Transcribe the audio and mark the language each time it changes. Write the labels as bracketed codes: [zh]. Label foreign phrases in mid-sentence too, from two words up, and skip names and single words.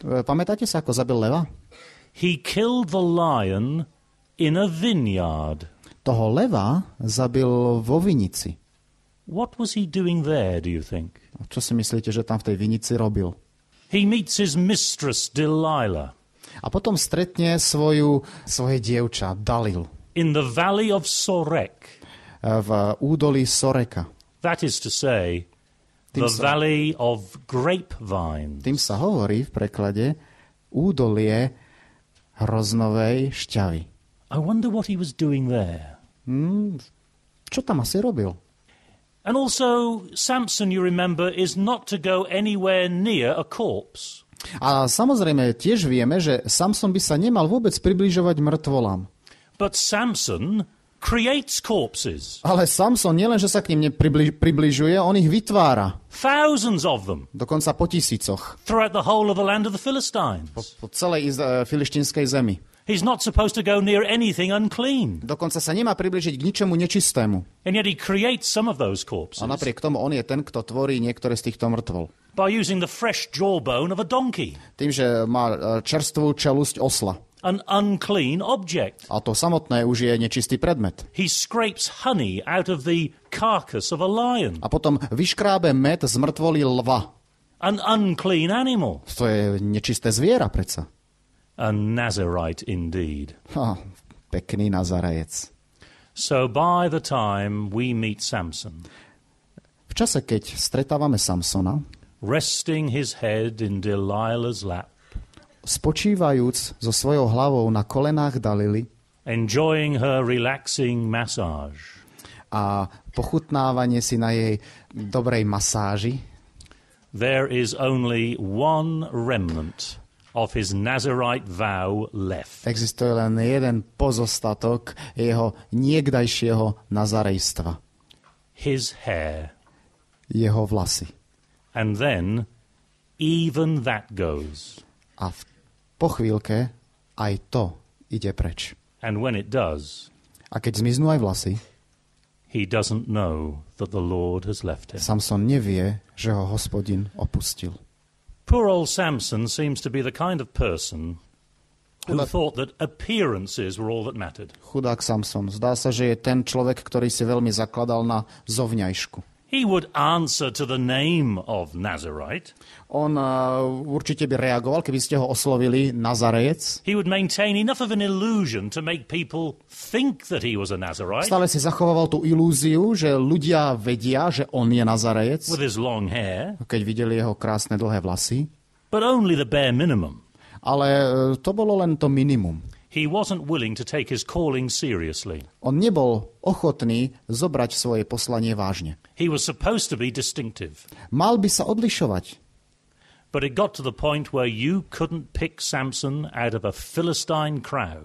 [sk] Pamätáte sa, ako zabil leva? [en] He killed the lion in a vineyard. [sk] Toho leva zabil vo vinici. [en] What was he doing there, do you think? [sk] Čo si myslíte, že tam v tej vinici robil? [en] He meets his mistress, Delilah, [sk] A potom stretne svoje dievča, Dalil, [en] in the valley of Sorek. [sk] v údolí Soreka. [en] That is to say, the valley of grapevines. [sk] Tým sa hovorí v preklade údolie hroznovej šťavy. [en] I wonder what he was doing there. [sk] Čo tam asi robil? [en] And also, Samson, you remember, is not to go anywhere near a corpse. [sk] A samozrejme tiež vieme, že Samson by sa nemal vôbec približovať mŕtvolám. [en] But Samson creates corpses. [sk] Ale Samson nielen, že sa k ním približuje, on ich vytvára. [en] Thousands of them. [sk] Dokonca po tisícoch. [en] Throughout the whole of the land of the Philistines. [sk] Po celej filištínskej zemi. [en] He's not supposed to go near anything unclean. [sk] Dokonca sa nemá približiť k ničomu nečistému. [en] And yet he creates some of those corpses [sk] A napriek tomu on je ten, kto tvorí niektoré z týchto mŕtvol. [en] by using the fresh jawbone of a donkey, [sk] Tým, že má čerstvú čelusť osla. [en] an unclean object. [sk] A to samotné už je nečistý predmet. [en] He scrapes honey out of the carcass of a lion, [sk] A potom vyškrábe med z mŕtvoly lva. [en] an unclean animal. [sk] To je nečisté zviera predsa. [en] A Nazarite indeed. [sk] Pekný Nazarejec. [en] So by the time we meet Samson, [sk] V čase, keď stretávame Samsona, [en] resting his head in Delilah's lap, [sk] spočívajúc so svojou hlavou na kolenách Dalily [en] enjoying her relaxing massage, [sk] a pochutnávanie si na jej dobrej masáži, [en] there is only one remnant of his Nazarite vow left. [sk] existuje len jeden pozostatok jeho niekdajšieho nazarejstva. [en] His hair. [sk] Jeho vlasy. [en] And then even that goes. [sk] A po chvíľke aj to ide preč. [en] And when it does, [sk] A keď zmiznú aj vlasy, [en] he doesn't know that the Lord has left him. [sk] Samson nevie, že ho Hospodin opustil. [en] Poor old Samson seems to be the kind of person who thought that appearances were all that mattered. [sk] Chudák Samson. Zdá sa, že je ten človek, ktorý si veľmi zakladal na zovňajšku. [en] He would answer to the name of Nazarite. [sk] On určite by reagoval, keby ste ho oslovili Nazarejec. [en] He would maintain enough of an illusion to make people think that he was a Nazarite. [sk] Stále si zachovával tú ilúziu, že ľudia vedia, že on je Nazarejec, [en] With his long hair. [sk] keď videli jeho krásne dlhé vlasy. [en] But only the bare minimum. [sk] Ale to bolo len to minimum. [en] He wasn't willing to take his calling seriously. [sk] On nebol ochotný zobrať svoje poslanie vážne. [en] He was supposed to be distinctive. [sk] Mal by sa odlišovať. [en] But it got to the point where you couldn't pick Samson out of a Philistine crowd.